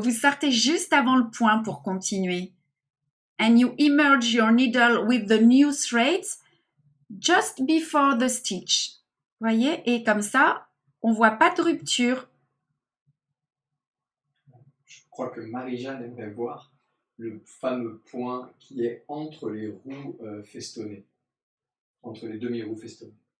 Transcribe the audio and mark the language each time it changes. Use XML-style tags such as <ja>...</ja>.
<fr>Vous sortez juste avant le point pour continuer.</fr> <en>And you emerge your needle with the new threads just before the stitch.</en> <fr>Voyez, et comme ça, on voit pas de rupture. Je crois que Marie-Jeanne aimerait voir le fameux point qui est entre les roues festonnées, entre les demi-roues festonnées.</fr>